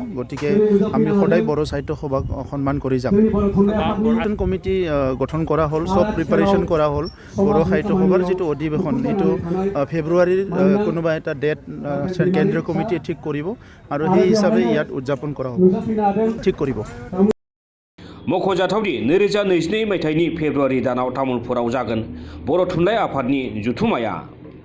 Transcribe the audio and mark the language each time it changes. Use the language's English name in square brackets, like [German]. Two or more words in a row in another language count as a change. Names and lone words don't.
[Assamese] গতিকে আমি সদায় বড়ো সাহিত্য সভাক সন্মান কৰি যাম। নতুন কমিটি গঠন কৰা হ'ল, চব প্ৰিপাৰেশ্যন কৰা হ'ল। বড়ো সাহিত্য সভাৰ যিটো অধিৱেশন এইটো ফেব্ৰুৱাৰীৰ কোনোবা এটা ডেট কেন্দ্ৰীয় কমিটিয়ে ঠিক কৰিব আৰু সেই হিচাপে ইয়াত উদযাপন কৰা হ'ব, ঠিক কৰিব। [Bodo] मख'जाथावदि 2022 मायथाइनि फेब्रुवारि दानाव तामुलपुराव जागोन बर' थुनलाइ आफादनि जथुम्माया।